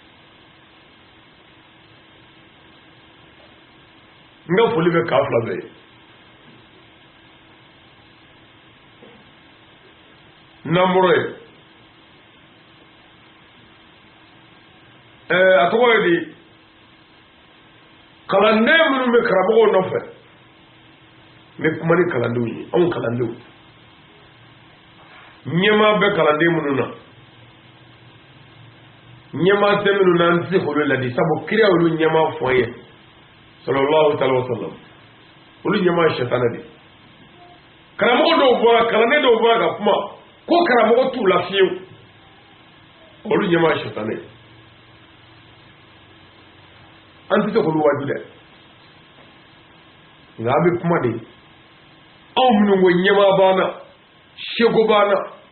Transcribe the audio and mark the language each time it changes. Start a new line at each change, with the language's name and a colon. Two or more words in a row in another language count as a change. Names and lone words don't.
Bambara: n ka foli bɛ k'a fila bɛɛ ye namoro ye a tɔgɔ ye di kalanden minnu bɛ karamɔgɔw nɔfɛ n bɛ kuma ni kalandenw ye anw kalandenw ɲɛmaa bɛ kalanden minnu na ɲɛmaa tɛ minnu na an tɛ se k'olu ladi sabu kira olu ɲɛmaa fɔ an ye
Arabic: صلى الله تعالى وسلم
Bambara: olu ɲɛmaa ye sɛtanɛ de karamɔgɔ dɔw bɔra kalanden dɔw bɔra ka kuma ko karamɔgɔ t'u la fiyewu olu ɲɛmaa ye sɛtanɛ ye an tɛ se k'olu waju dɛ nka an bɛ kuma de anw minnu ko ɲɛmaa b'an na seko b'an na